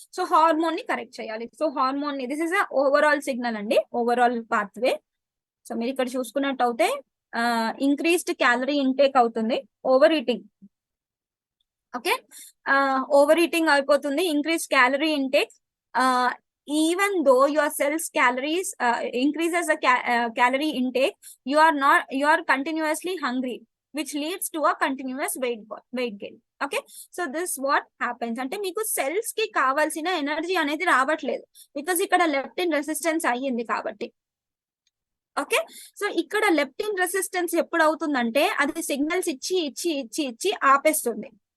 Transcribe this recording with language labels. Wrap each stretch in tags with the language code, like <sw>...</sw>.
<te>So hormone ని correct చేయాలి. So hormone</te> <en>this is overall signal</en> <te>అండి, ఓవరాల్ పాత్వే. సో మీరు ఇక్కడ చూసుకున్నట్టు అయితే ఇంక్రీస్డ్ క్యాలరీ ఇంటేక్ అవుతుంది, over eating. Okay, over eating అయిపోతుంది, increase calorie intake.</te> <en>even though your cells calories increases the calorie intake, you are continuously hungry, which leads to a continuous weight gain.</en> <te>Okay,</te> <en>so this what happens</en> <te>అంటే మీకు cells కి కావాల్సిన energy అనేది రావట్లేదు, because ఇక్కడ leptin resistance అయ్యింది కాబట్టి. Okay, so ఇక్కడ లెప్టిన్ రెసిస్టెన్స్ ఎప్పుడు అవుతుందంటే అది సిగ్నల్స్ ఇచ్చి ఇచ్చి ఇచ్చి ఇచ్చి ఆపేస్తుంది.</te>